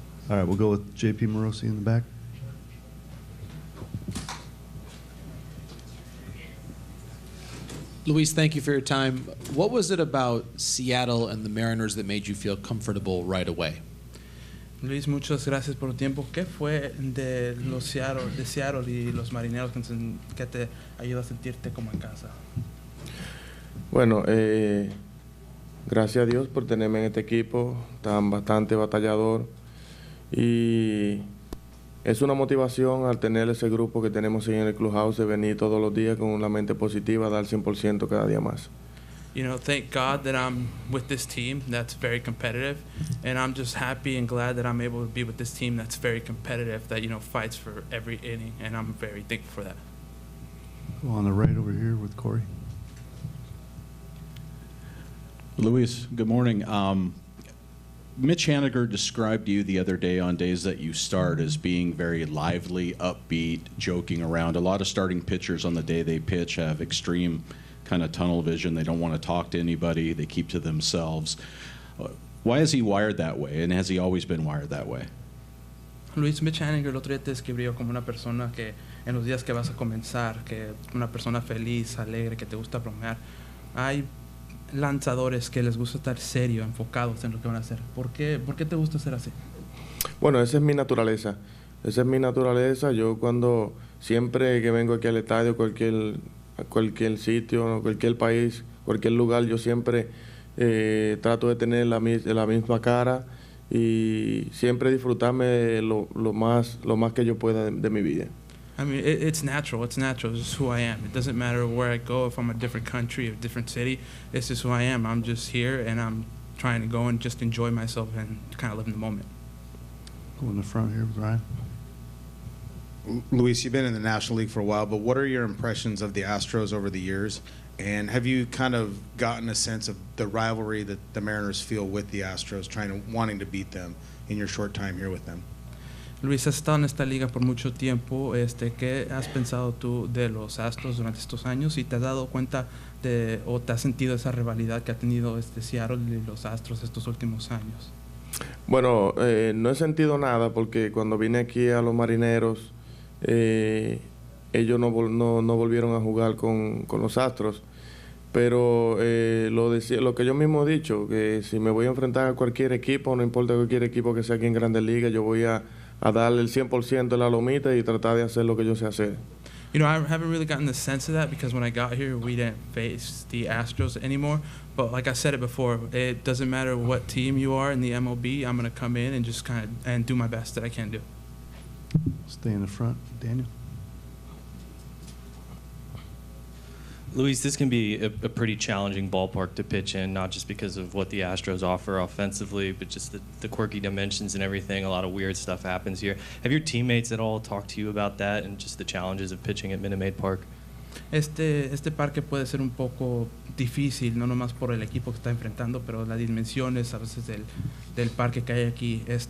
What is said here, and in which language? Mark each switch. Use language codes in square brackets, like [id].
[en] All right, we'll go with J.P. Morosi in the back. Luis, thank you for your time. What was it about Seattle and the Mariners that made you feel comfortable right away? [es] Luis, muchas gracias por tu tiempo. ¿Qué fue de Seattle y los Marineros que te ayudó a sentirte como en casa? Bueno, gracias a Dios por tenerme en este equipo, tan bastante batallador, y es una motivación al tener ese grupo que tenemos ahí en el clubhouse de venir todos los días con una mente positiva, dar 100% cada día más. [en] You know, thank God that I'm with this team that's very competitive, and I'm just happy and glad that I'm able to be with this team that's very competitive, that, you know, fights for every inning, and I'm very thankful for that. Go on the right over here with Corey. Luis, good morning. Mitch Haniger described you the other day on days that you start as being very lively, upbeat, joking around. A lot of starting pitchers on the day they pitch have extreme kind of tunnel vision. They don't want to talk to anybody. They keep to themselves. Why is he wired that way, and has he always been wired that way? [es] Luis, Mitch Haniger el otro día te describió como una persona que en los días que vas a comenzar, que una persona feliz, alegre, que te gusta bromear. Hay lanzadores que les gusta estar serio, enfocados en lo que van a hacer. ¿Por qué te gusta ser así? Bueno, esa es mi naturaleza. Esa es mi naturaleza. Yo cuando siempre que vengo aquí al estadio, a cualquier sitio, cualquier país, cualquier lugar, yo siempre trato de tener la misma cara y siempre disfrutarme lo más que yo pueda de mi vida. [en] I mean, it's natural. It's natural. It's just who I am. It doesn't matter where I go, if I'm a different country, a different city. It's just who I am. I'm just here, and I'm trying to go and just enjoy myself and kind of live in the moment. Go in the front here with Ryan. Luis, you've been in the National League for a while, but what are your impressions of the Astros over the years? And have you kind of gotten a sense of the rivalry that the Mariners feel with the Astros, wanting to beat them in your short time here with them? [es] Luis, has estado en esta liga por mucho tiempo. ¿Qué has pensado tú de los Astros durante estos años? ¿Y te has dado cuenta o te has sentido esa rivalidad que ha tenido Seattle y los Astros estos últimos años? Bueno, no he sentido nada porque cuando vine aquí a los Marineros, ellos no volvieron a jugar con los Astros. Pero lo que yo mismo he dicho, que si me voy a enfrentar a cualquier equipo, no importa cualquier equipo que sea aquí en Grandes Ligas, yo voy a darle el 100% de la lomita y tratar de hacer lo que yo sé hacer. [en] You know, I haven't really gotten the sense of that because when I got here, we didn't face the Astros anymore. But like I said it before, it doesn't matter what team you are in the MLB. I'm going to come in and just and do my best that I can do. Stay in the front, Daniel. Luis, this can be a pretty challenging ballpark to pitch in, not just because of what the Astros offer offensively, but just the quirky dimensions and everything. A lot of weird stuff happens here. Have your teammates at all talked to you about that and just the challenges of pitching at Minute Maid Park? [es] Este parque puede ser un poco difícil, no nomás por el equipo que está enfrentando, pero las dimensiones a veces del parque que hay aquí.